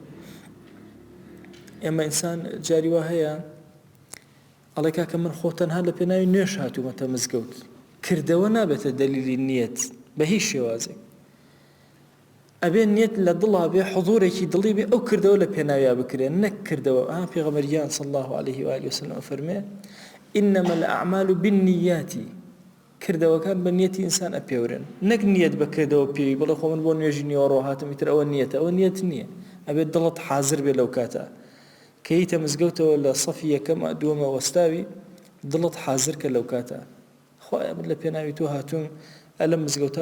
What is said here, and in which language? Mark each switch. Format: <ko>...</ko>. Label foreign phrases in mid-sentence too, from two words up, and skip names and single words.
<ckb>ئێمە ئینسان جاری وا هەیە ئەڵێ کاکە من خۆ تەنها لە پێناوی نوێژ هاتوومەتە مزگەوت کردەوە نابێتە دەلیلی نیەت بە هیچ شێوازێک ئەبێ نیەت لە دڵا بێ حضورێکی دڵی بێ ئەو کردەوە لە پێناویا بکرێن نەک کردەوە پێغەمبەریان</ckb> <ar>صلی الله عليه وآله</ar> <ckb>وسلم فەرمێ</ckb> <ar>إنما الأعمال بالنيات</ar> <ckb>کردەوەکان بە نیەتی ئینسان ئەپێورن نەک نیەت بکردەوە پێوی بڵێ خۆ من بۆ نوێژی نیوەڕۆ هاتم ئیتر ئەوە نیەتە ئەوە نیەت نییە ئەبێت دڵت حازر بێ لەو کاتە کە هیتە مزگەوتەوە لە سەفی یەکەم دووەمە وەستاوی دڵت حازر کە لەو کاتە خۆی من لە پێناوی تۆ هاتووم ئەلەم مزگەوتا</ckb>